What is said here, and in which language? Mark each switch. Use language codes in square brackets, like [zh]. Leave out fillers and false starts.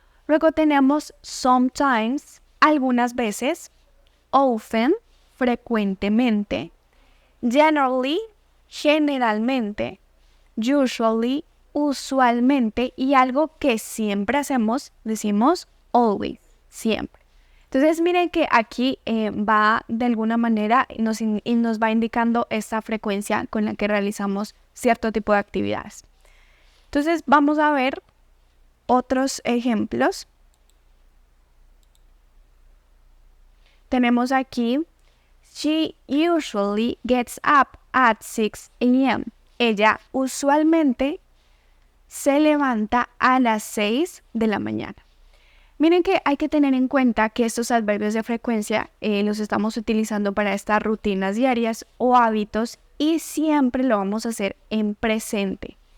[es] Luego tenemos sometimes, algunas veces, often, frecuentemente, generally, generalmente, usually, usualmente, y algo que siempre hacemos, decimos always, siempre. Entonces miren que aquí va de alguna manera y nos va indicando esta frecuencia con la que realizamos cierto tipo de actividades. Entonces vamos a ver otros ejemplos. Tenemos aquí, [en] she usually gets up at 6 a.m. [es] Ella usualmente se levanta a las 6 de la mañana. Miren que hay que tener en cuenta que estos adverbios de frecuencia los estamos utilizando para estas rutinas diarias o hábitos y siempre lo vamos a hacer en presente.